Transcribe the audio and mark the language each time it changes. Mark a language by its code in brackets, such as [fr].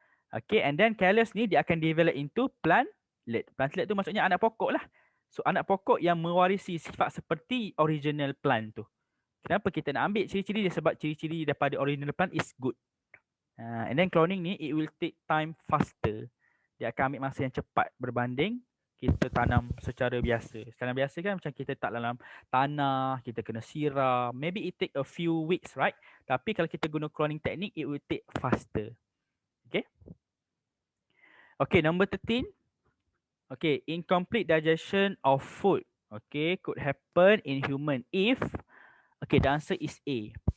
[en] Okay, and then callus [ms] ni dia akan [en] develop into plantlet. [ms] Plantlet tu maksudnya anak pokok lah. So anak pokok yang mewarisi sifat seperti original plant tu. Kenapa kita nak ambil ciri-ciri dia? Sebab ciri-ciri daripada [en] original plant is good. And then cloning ni, it will take time faster. [ms] Dia akan ambil masa yang cepat berbanding kita tanam secara biasa. Secara biasa kan macam kita tak dalam tanah, kita kena siram. [en] Maybe it take a few weeks, right? [ms] Tapi kalau kita guna [en] cloning technique, it will take faster. Okay. Okay, number 13. Okay, incomplete digestion of food, okay, could happen in human if, okay, the answer is A.